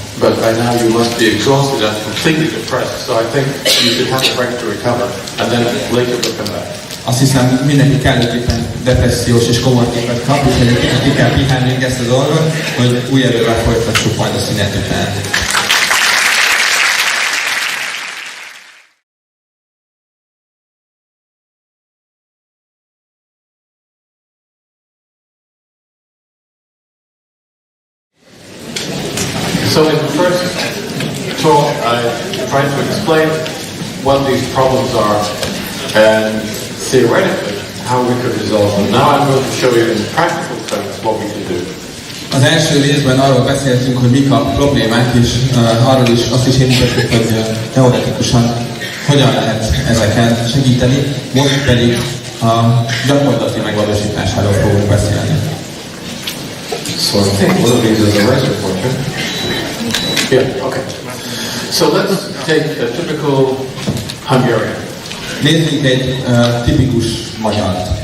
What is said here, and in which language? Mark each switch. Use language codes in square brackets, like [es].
[en] But by now you must be exhausted and completely depressed, so I think you should have a break to recover, and then later we'll come back. [hu] Azt hiszem, mindenki kellőképpen depressziós és komoly képet kap, úgyhogy egy kicsit ki kell pihálnünk ezt a dolgot, hogy új erővel folytassuk majd a szünet után. [en] So in the first talk, I tried to explain what these problems are and theoretically how we could resolve them. Now I'm going to show you in practical terms what we can do. [hu] Az első részben arról beszéltünk, hogy mik a problémák, és arról is azt is értettük, hogy teoretikusan hogyan lehet ezeken segíteni, most pedig a gyakorlati megvalósításáról fogunk beszélni. [en] So I think one of these is a razor portrait. Yeah, okay. So let's take a typical Hungarian. [hu] Nézzünk egy tipikus magyart.